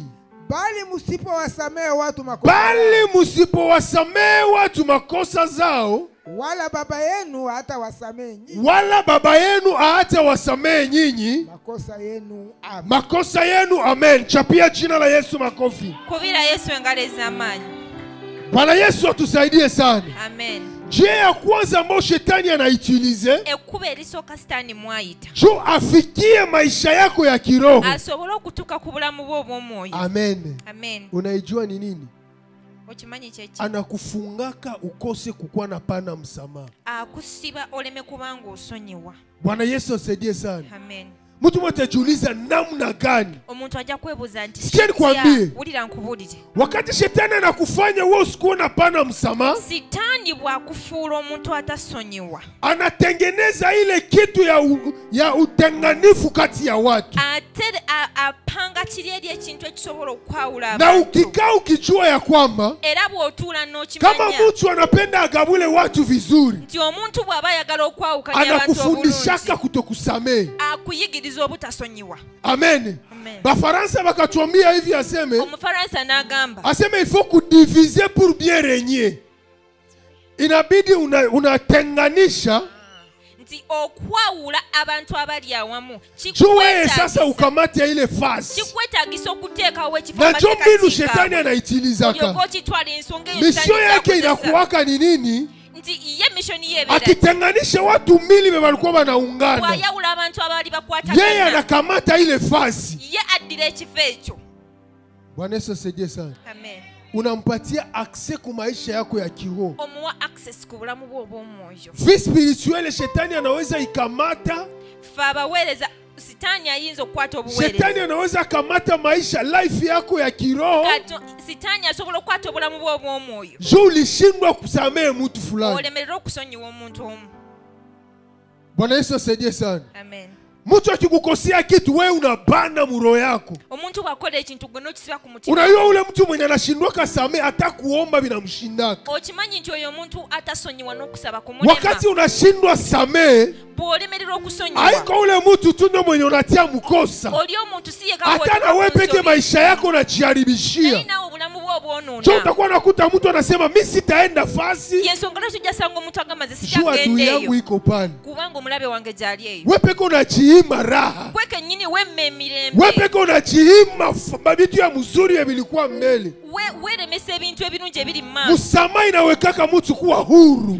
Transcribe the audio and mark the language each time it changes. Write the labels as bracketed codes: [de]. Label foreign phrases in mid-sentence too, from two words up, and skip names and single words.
[sw] Bali msipowasamehe watu makosa Bali musipowasamee watu makosa zao, wala Baba yenu hatawasamehe nyinyi wala Baba yenu hatawasamee nyinyi makosa yenu. Amen. makosa yenu. Amen. Chapia jina la Yesu makofi. [lg] Kubira Yesu engalo ez'amaanyi. [sw] Bwana Yesu atusaidie sana. Amen. Njia ya kwanza ambayo shetani anaitilize [lg] Ekkubo erisooka sitaani mwayita [sw] juu afikie maisha yako ya kiroho. [lg] asobole okutuuka ku bulamu bwo obw'omwoyo. Amen. Amen. [sw] Unaijua ni nini? [lg] Okimanyi kyeki? [sw] Anakufungaka ukose kukuwa na pana msamaha. [lg] Akusiba oleme kubanga osonyiwa. [sw] Bwana Yesu asaidie sana. Amen. Mtu mmoja atajiuliza namna gani? [lg] Omuntu ajja kwebuuza nti [sw] Sikia nikwambie. [lg] wulira nkubuulire. [sw] Wakati shetani anakufanya wewe usikuwe na pana msamaha, [lg] Sitaani bw'akufuula omuntu atasonyiwa, [sw] anatengeneza ile kitu ya utenganifu kati ya watu. [lg] ate apanga kiri eri ekintu ekisobola okwawula [sw] Na [lg] abantu. [sw] ukikaa ukijua ya kwamba [lg] Era bw'otuula [sw] kama [lg] n'okimanya [sw] mtu anapenda agabule watu vizuri, [lg] nti omuntu bw'aba ayagala okwawukanya abantu [sw] anakufundishaka [lg] obulungi, [sw] kutokusamehe. [lg] akuyigiriza obutasonyiwa. Amen. Amen. [sw] Bafaransa bakatuambia hivi, [lg] Omufaransa n'agamba [fr] aseme il faut kudiviser pour bien régner. [sw] Inabidi unatenganisha [lg] nti okwawula abantu abali awamu [sw] juu wewe sasa ukamate ile fasi. [lg] kikwetaagisa okuteekawo ekifo [sw] Na ndio mbinu shetani anaitilizaka. [lg] okitwala ensonga eyo [sw] Misio yake inakuwaka ni nini? [lg] nti ye mishoni yebeera [sw] Akitenganisha watu mbili walikuwa wanaungana, [lg] bw'ayawula abantu abali bakwatagana, [sw] yeye anakamata ile fasi. [lg] ye addira ekifo ekyo. [sw] Bwana Yesu asaidie sana. Amen. Unampatia access ku maisha yako ya kiroho. [lg] Omuwa access ku bulamu bwo obw'omwoyo. [fr] Vie spirituelle [sw] shetani anaweza ikamata. [lg] Fe abaweereza sitaani ayinza okukwata obuweereza. [sw] Shetani anaweza kamata maisha life yako ya kiroho. [lg] Sitaani asobola okukwata obulamu bwo obw'omwoyo. [sw] Juu ulishindwa kusamehe mtu fulani. [lg] Olemerera okusonyiwa omuntu omu. [sw] Bwana Yesu asaidie sana. Amen. Mtu akikukosea kitu wewe unabana muroho yako. [lg] Omuntu bw'akola ekintu gwe n'okisiba ku mutima. [sw] Unajua ule mtu mwenye anashindwa kasamehe hata kuomba binamshindaka. [lg] Okimanyi nti oyo omuntu atasonyiwa n'okusaba kumulema. [sw] Wakati unashindwa samehe, [lg] bw'olemerera okusonyiwa, [sw] haiko ule mtu tu ndo mwenye unatia mkosa. [lg] oli omuntu si ye [sw] Hata na wewe peke maisha yako unajiharibishia. [lg] nawe obulamu bwo obwonoona. [sw] Sio utakuwa nakuta mtu anasema mimi sitaenda fasi. [lg] Yensonga lwaki ojja sanga omuntu agamba nze [sw] Jua adui [lg] sitagendeeyo [sw] yangu iko pale. [lg] kubanga omulabe wange gy'ali eyo. [sw] Wewe peke unajiima raha. [lg] Gwe kennyini wemma emirembe. [sw] Wewe peke unajiima mabitu ya mzuri ya bilikuwa mbele. [lg] Weeremesa ebintu ebirungi ebiri mu maaso. [sw] Msamaha inawekaka mtu kuwa huru.